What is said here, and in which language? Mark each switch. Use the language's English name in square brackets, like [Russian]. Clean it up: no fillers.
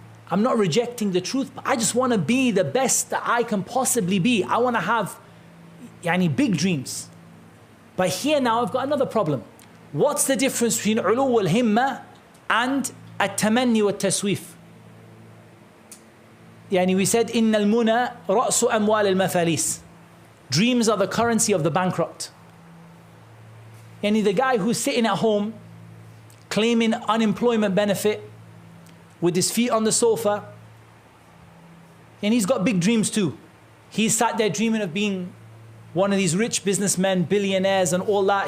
[English] I'm not rejecting the truth, but I just want to be the best that I can possibly be. I want to have big dreams. But here now I've got another problem. What's the difference between ulu al-himma and at-tamanni wa taswif? [Arabic] We said, إِنَّ الْمُنَى رَأْسُ أَمْوَالِ الْمَفَالِيس. [English] Dreams are the currency of the bankrupt. The guy who's sitting at home claiming unemployment benefit with his feet on the sofa, and he's got big dreams too. He's sat there dreaming of being one of these rich businessmen, billionaires and all that.